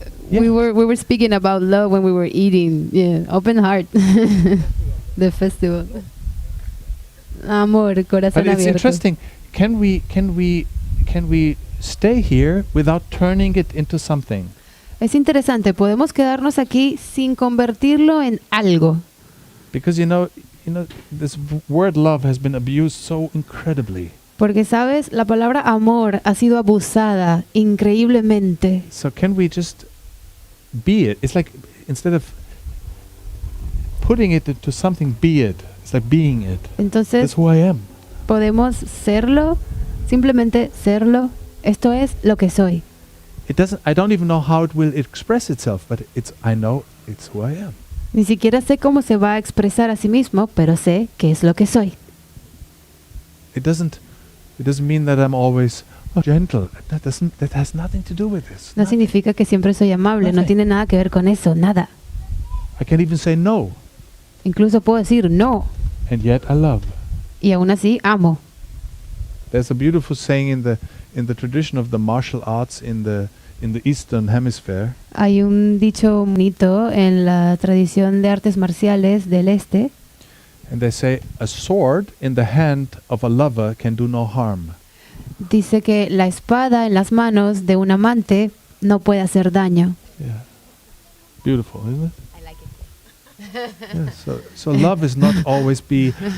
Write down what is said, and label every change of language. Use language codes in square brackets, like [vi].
[en] Yeah. We were speaking about love when we were eating. Yeah, open heart. The festival. [es] Amor, corazón [en] But it's [es] abierto. [en] interesting. Can we stay here without turning it into something? [es] Es interesante, podemos quedarnos aquí sin convertirlo en algo. [en] Because you know this word love has been abused so incredibly. [es] Porque, ¿sabes? La palabra amor ha sido abusada increíblemente. [en] So can we just be it? It's like instead of putting it into something, be it. It's like being it. [es] Entonces, [en] That's who I am. [es] podemos serlo, simplemente serlo. Esto es lo que soy. [en] I don't even know how it will express itself, but I know it's who I am. [es] Ni siquiera sé cómo se va a expresar a sí mismo, pero sé que es lo que soy. [en] It doesn't mean that I'm always gentle. That has nothing to do with this. [es] No significa que siempre soy amable, no [en] Nothing. [es] tiene nada que ver con eso, nada. [en] I can even say no, [es] Incluso puedo decir no, [en] and yet I love. [es] y aún así amo. [en] There's a beautiful saying in the tradition of the martial arts in the Eastern Hemisphere. [es] Hay un dicho bonito en la tradición de artes marciales del este, [en] And they say, a sword in the hand of a lover can do no harm. [es] dice que la espada en las manos de un amante no puede hacer daño. [en] Yeah. Beautiful, isn't it? Yeah, so love is not always be,